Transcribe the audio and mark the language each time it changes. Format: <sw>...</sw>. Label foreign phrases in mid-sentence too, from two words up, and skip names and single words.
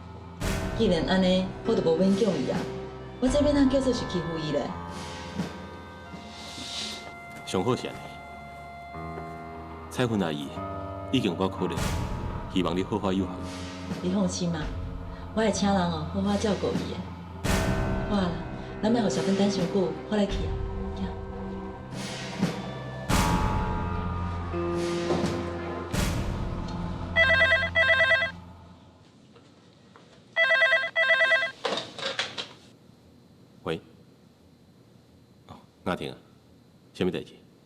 <nan>既然安尼，我就无勉强伊啊。我这要哪叫做是欺负伊咧？上好是安尼，彩云阿姨已经我可怜，希望你好好有效。你放心嘛，我会请人哦，好好照顾伊的。好啊啦，咱莫互小芬等伤久，我来去啊。喂，哦，雅婷啊，什么代志？</nan>